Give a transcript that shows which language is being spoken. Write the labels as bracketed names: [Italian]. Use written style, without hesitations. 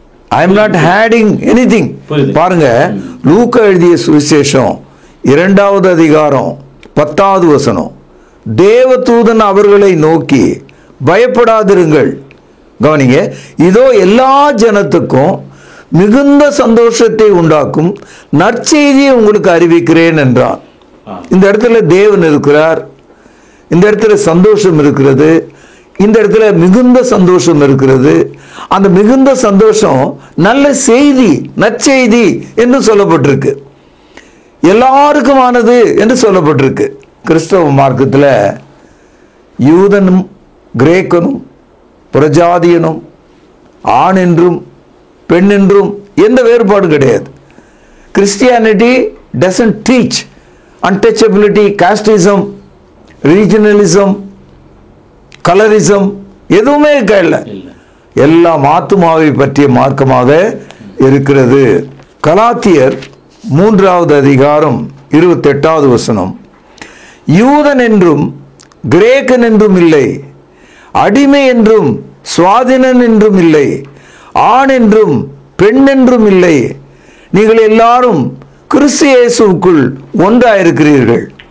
[English] I am not hiding anything. [Tamil] பாருங்க, லூக்கா எழுதிய சுவிசேஷம் 2வது அதிகாரம் 10வது வசனம். தேவதூதன் அவர்களை நோக்கி, பயப்படாதிருங்கள். கவனிங்க, இதோ எல்லா ஜனத்துக்கும் மிகுந்த சந்தோஷத்தை உண்டாக்கும் நற்செய்தியை உங்களுக்கு அறிவிக்கிறேன் என்றான். இந்த இடத்துல தேவன் இருக்கிறார், இந்த இடத்துல சந்தோஷம் இருக்கிறது, இந்த இடத்துல மிகுந்த சந்தோஷம் இருக்கிறது. அந்த மிகுந்த சந்தோஷம் நல்ல செய்தி, நற்செய்தி என்று சொல்லப்பட்டிருக்கு, எல்லாருக்குமானது என்று சொல்லப்பட்டிருக்கு. கிறிஸ்தவ மார்க்கத்தில் யூதனும் கிரேக்கனும் புறஜாதியனும் ஆண் என்றும் பெண் என்றும் எந்த வேறுபாடும் கிடையாது. [English] Christianity doesn't teach untouchability, casteism, regionalism, colorism, [Tamil] எதுவுமே இல்லை. எல்லாம் ஆத்துமாவை பற்றிய மார்க்கமாக இருக்கிறது. கலாத்தியர் 3வது அதிகாரம் 28வது வசனம். யூதன் என்றும் கிரேக்கன் என்றும் இல்லை, அடிமை என்றும் சுவாதீனன் என்றும் இல்லை, ஆண் என்றும் பெண் என்றும் இல்லை, நீங்கள் எல்லாரும் கிறிஸ்து இயேசுவுக்குள் ஒன்றாயிருக்கிறீர்கள்.